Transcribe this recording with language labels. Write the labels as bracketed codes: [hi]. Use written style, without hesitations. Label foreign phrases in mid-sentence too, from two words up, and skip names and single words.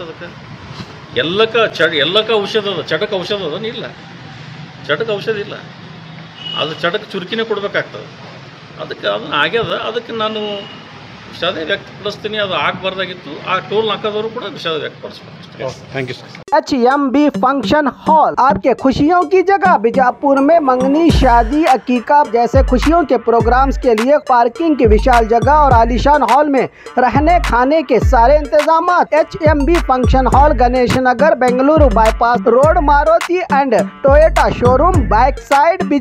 [kn] ಅದಕ್ಕೆ ಎಲ್ಲಕ್ಕ ಔಷಧ ಅದ, ಚಟಕ್ಕೆ ಔಷಧ ಅದ ಇಲ್ಲ, ಚಟಕ್ಕೆ ಔಷಧ ಇಲ್ಲ. ಅದು ಚಟಕ್ಕೆ ಚುರುಕಿನೇ ಕೊಡಬೇಕಾಗ್ತದೆ. ಅದಕ್ಕೆ ಅದನ್ನು ಆಗ್ಯದ. ಅದಕ್ಕೆ ನಾನು ವಿಷಾದ ವ್ಯಕ್ತಪಡಿಸ್ತೀನಿ. ಅದು ಆಗಬಾರ್ದಾಗಿತ್ತು. ಆ ಟೋಲ್ ಹಾಕೋದವರು ಕೂಡ ವಿಷಾದ ವ್ಯಕ್ತಪಡಿಸ್ಬೇಕು. [en] thank you sir. [hi] HMB फंक्शन हॉल आपके खुशियों की जगह। बीजापुर में मंगनी, शादी, अकीका जैसे खुशियों के प्रोग्राम्स के लिए पार्किंग की विशाल जगह और आलीशान हॉल में रहने खाने के सारे इंतजाम। HMB फंक्शन हॉल गणेश नगर, बेंगलुरु बाईपास रोड, मारुति एंड टोयोटा शोरूम, बैक साइड, बीजापुर।